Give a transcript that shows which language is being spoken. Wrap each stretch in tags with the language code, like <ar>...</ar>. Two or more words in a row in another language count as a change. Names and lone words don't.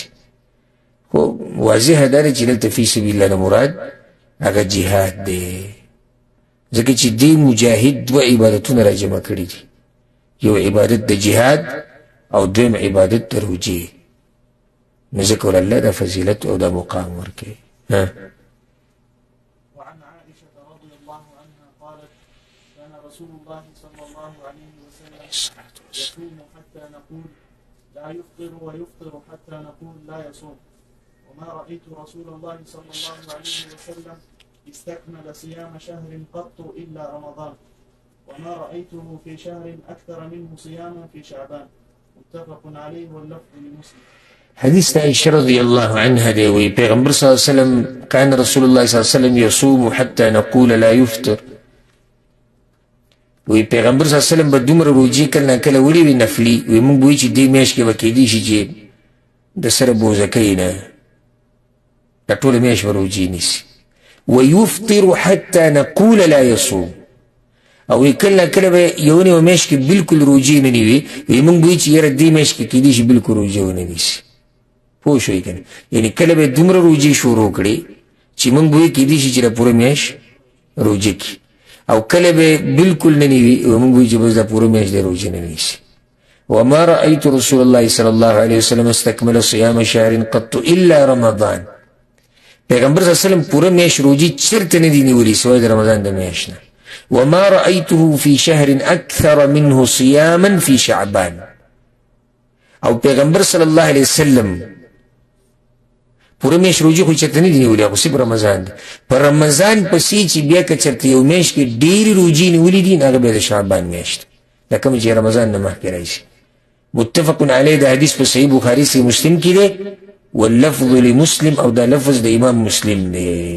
<ps>خو واضح دا دی چې دلته</ps> <ar>فی سبیل الله</ar> <ps>نه مراد هغه جهاد دی، ځکه چې دې مجاهد 2 عبادتونه را جمع کړي دي، یو عبادت د جهاد او دویم عبادت د روژې. نو ځکه الله دا فضیلت او دا مقام ورکوي.</ps> <ar>وعن عائشة رضي الله عنها قالت كان رسول الله صلى الله عليه وسلم يصوم حتى نقول لا يفطر ويفطر حتى نقول لا يصوم، وما رأيت رسول الله صلى الله عليه وسلم استكمل صيام شهر قط إلا رمضان، وما رأيته في شهر أكثر منه صياما في شعبان. متفق عليه واللفظ لمسلم. حديث عائشة رضي الله عنها</ar> <ps>دي وي پیغمبر</ps> <ar>صلى الله عليه وسلم كان رسول الله صلى الله عليه وسلم يصوم حتى نقول لا يفطر،</ar> <ps>وی پیغمبر</ps> <ar>صلی الله علیه وسلم</ar> <ps>به دومره روجې کله ناکله وړي وي نفلي وی موږ به وایي چې دې میاشت کې به کیدی شي چې د سره بوزه کوي نه دا ټوله میاشت به روجې نیسي</ps> <ar>ویفطر حتی نقول لا یصوم</ar> <ps>او وی کله ناکله به یو نیمه میاشت کې بلکل روجې نه نیوي وی موږ به وایي چې یاره دې میاشت کې کیدی شي بلکل روجې ونه نیسي پوه شوئ که نه یعنې کله به دومره روجې شروع کړي چې موږ به وایي کیدی شي چې دا پوره میاشت روجې کړي او کله به بلکل نه نیوي موږ به وایي چې بس دا پوره میاشت دی روجې نه نیسي</ps> <ar>وما رأيت رسول الله صلى الله عليه وسلم استكمل صيام شهر قط إلا رمضان</ar> <ps>پیغمبر</ps> <ar>صلی الله علیه وسلم</ar> <ps>پوره میاشت روجې چرته نه دي نیولي سوای د رمضان د میاشت نه</ps> <ar>وما رأيته في شهر أكثر منه صياما في شعبان</ar> <ps>او پیغمبر</ps> <ar>صلی الله علیه وسلم</ar> <ps>پوره میاشت روجې خو چرته نه دي نیولي هغه صرف رمضان دی په رمضان پسې چې بیا که چرته یو میاشت کې ډېرې روجې نیولي دي هغه بیا د شعبان میاشت دا کوم چې رمضان نه مخکې راشي</ps> <ar>متفق علیه</ar> <ps>د حدیث په صحیح بخاري صحیح مسلم کې دی</ps> <ar>واللفظ لمسلم</ar> <ps>او دا لفظ د امام مسلم دی</ps>